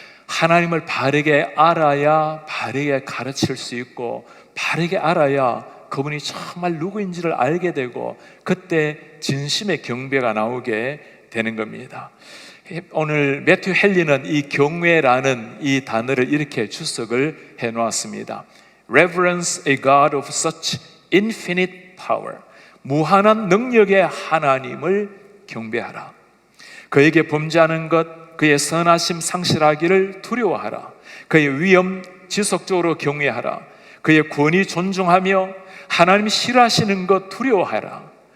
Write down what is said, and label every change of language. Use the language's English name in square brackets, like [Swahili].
[Korean] 하나님을 바르게 알아야 바르게 가르칠 수 있고 바르게 알아야 그분이 정말 누구인지를 알게 되고 그때 진심의 경배가 나오게 되는 겁니다. 오늘 매튜 헨리는 이 경외라는 이 단어를 이렇게 주석을 해 놓았습니다. [English] Reverence a God of such infinite power. [Korean] 무한한 능력의 하나님을 경배하라. 그에게 범죄하는 것, 그의 선하심 상실하기를 두려워하라. 그의 위엄 지속적으로 경외하라. 그의 권위 존중하며 하나님이 싫어하시는 것 두려워하라.